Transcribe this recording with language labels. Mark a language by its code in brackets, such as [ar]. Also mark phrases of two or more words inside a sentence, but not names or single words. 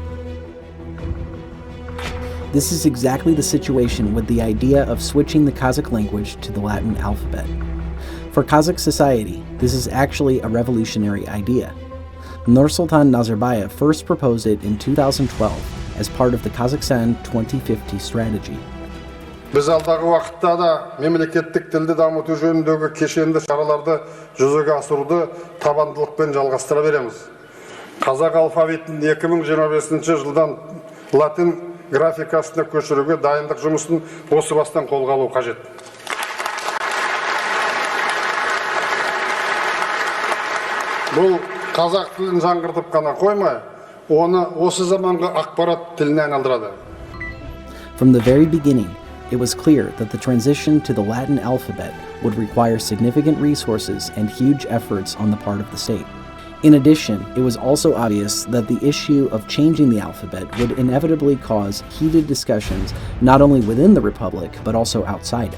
[en] This is exactly the situation with the idea of switching the Kazakh language to the Latin alphabet. For Kazakh society, this is actually a revolutionary idea. Nursultan Nazarbayev first proposed it in 2012 as part of the Kazakhstan 2050 strategy. [kk] Biz alдағы уақытта да мемлекеттік тілді дамыту жөніндегі кешенді шараларды жүзеге асыруды табандылықпен жалғастыра береміз. Қазақ алфавитін 2025 жылдан латин графикасына көшіруге дайындық жұмысын осы бастан қолға алу қажет. Бұл қазақ тілін жаңғыртып қана қоймай, оны осы заманғы ақпарат тіліне айналдырады. [en] From the very beginning, it was clear that the transition to the Latin alphabet would require significant resources and huge efforts on the part of the state. In addition, it was also obvious that the issue of changing the alphabet would inevitably cause heated discussions not only within the Republic, but also outside it.